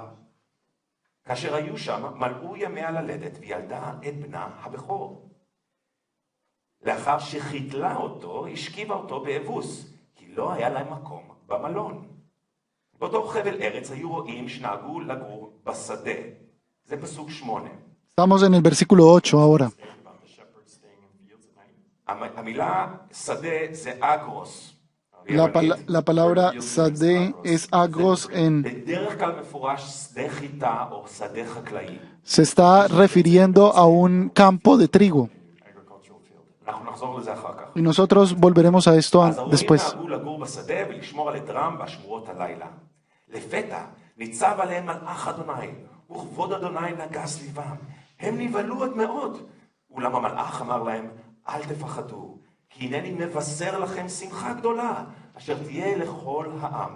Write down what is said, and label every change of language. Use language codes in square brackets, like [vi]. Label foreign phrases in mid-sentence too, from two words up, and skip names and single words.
[he] כאשר היו שם, מלאו ימיה ללדת, וילדה את בנה הבכור. לאחר שחיתלה אותו, השכיבה אותו באבוס, כי לא היה להם מקום במלון. באותו חבל ארץ היו רועים שנהגו לגור בשדה. זה פסוק 8. [es] Estamos en el versículo 8 ahora. [en] About the shepherds staying in fields at night. [he] המילה שדה זה אגרוס. [es] La palabra sadé es agros [he] בדרך כלל מפורש שדה חיטה או שדה חקלאי. [es] se está refiriendo a un campo de trigo. [en] Agricultural field. [he] אנחנו נחזור לזה אחר כך. [es] Y nosotros volveremos a esto [he] אז ההורים [es] después. [he] נהגו לגור בשדה ולשמור על עדרם בשמורות הלילה. לפתע ניצב עליהם מלאך אדוני, וכבוד אדוני נגע סביבם. הם נבהלו עד מאוד. אולם המלאך אמר להם, אל תפחדו, כי הנני מבשר לכם שמחה גדולה, אשר תהיה לכל העם.